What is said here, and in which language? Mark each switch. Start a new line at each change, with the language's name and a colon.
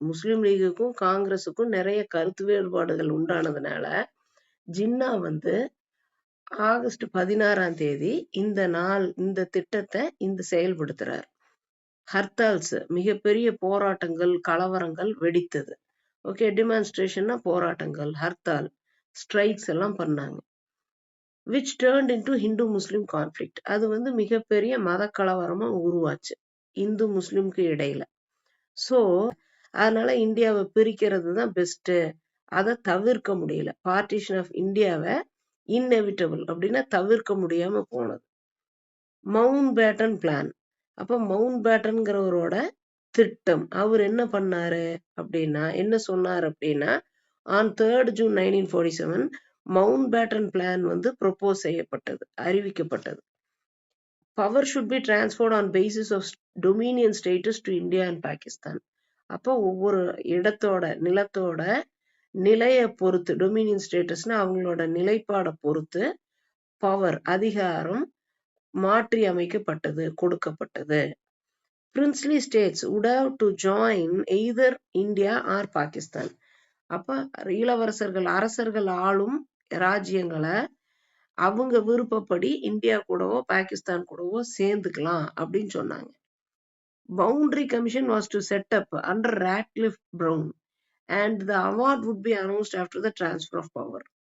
Tamil: முஸ்லிம் லீகுக்கும் காங்கிரஸுக்கும் நிறைய கருத்து வேறுபாடுகள் உண்டானதுனால ஜின்னா ஆகஸ்ட் 16 இந்த திட்டத்தை செயல்படுத்துறார். ஹர்த்தால்ஸ், மிகப்பெரிய போராட்டங்கள், கலவரங்கள் வெடித்தது. ஓகே, டிமான்ஸ்ட்ரேஷன்னா போராட்டங்கள், ஹர்த்தால், ஸ்ட்ரைக்ஸ் எல்லாம் பண்ணாங்க.
English: which turned into Hindu-Muslim conflict.
Tamil: அது மிகப்பெரிய மத கலவரமா உருவாச்சு இந்து முஸ்லிம்க்கு இடையில. ஸோ அதனால இந்தியாவை பிரிக்கிறது தான் பெஸ்ட், அதை தவிர்க்க முடியல. பார்ட்டிஷன் ஆஃப் இந்தியாவை இன்எவிட்டபிள் அப்படின்னா தவிர்க்க முடியாம போனது. Mount pattern plan. அப்ப மவுண்ட் பேட்டன்கிறவரோட திட்டம், அவர் என்ன பண்ணாரு அப்படின்னா, என்ன சொன்னார் அப்படின்னா,
English: on 3rd June 1947
Tamil: mount pattern plan வந்து ப்ரொபோஸ் செய்யப்பட்டது, அறிவிக்கப்பட்டது.
English: Power should be transferred on basis of dominion status to India and Pakistan.
Tamil: அப்போ ஒவ்வொரு இடத்தோட நிலத்தோட நிலையை பொறுத்து, டொமினியன் ஸ்டேட்டஸ்னா அவங்களோட நிலைப்பாடை பொறுத்து பவர் அதிகாரம் மாற்றி அமைக்கப்பட்டது, கொடுக்கப்பட்டது.
English: Princely states would have to join either India or Pakistan.
Tamil: அப்ப இளவரசர்கள், அரசர்கள் ஆளும் ராஜ்யங்களை அவங்க விருப்பப்படி இந்தியா கூடவோ பாகிஸ்தான் கூடவோ சேர்ந்துக்கலாம் அப்படின்னு சொன்னாங்க.
English: Boundary commission was to set up under Radcliffe Brown and the award would be announced after the transfer of power.